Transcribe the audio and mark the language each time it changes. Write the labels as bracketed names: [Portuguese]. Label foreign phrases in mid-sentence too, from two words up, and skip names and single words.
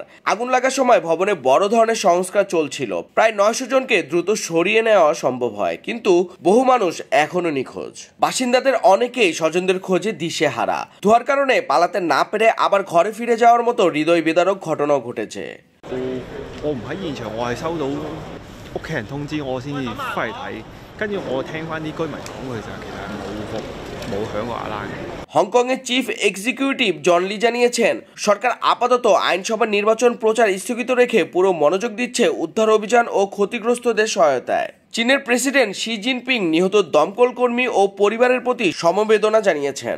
[Bangla] আগুন লাগার সময় ভবনে বড় ধরনের সংস্কার চলছিল। প্রায় ৯০০ জনকে দ্রুত সরিয়ে নেওয়া সম্ভব হয়, কিন্তু বহু মানুষ এখনো নিখোঁজ। বাসিন্দাদের অনেকেই স্বজনদের খোঁজে দিশেহারা। ধোঁয়ার কারণে পালাতে না পেরে আবার ঘরে ফিরে যাওয়ার মতো হৃদয় বিদারক ঘটনাও ঘটেছে। [Cantonese] 我唔喺現場，我係收到屋企人通知我先至翻嚟睇，跟住我聽翻啲居民講嘅就係其實冇響過alarm嘅。 [Bangla] হংকংয়ের [English] chief executive [Bangla] জন লি জানিয়েছেন, সরকার আপাতত আইনসভা নির্বাচন প্রচার স্থগিত রেখে পুরো মনোযোগ দিচ্ছে উদ্ধার অভিযান ও ক্ষতিগ্রস্তদের সহায়তায়। চীনের প্রেসিডেন্ট শি জিনপিং নিহত দমকল কর্মী ও পরিবারের প্রতি সমবেদনা জানিয়েছেন।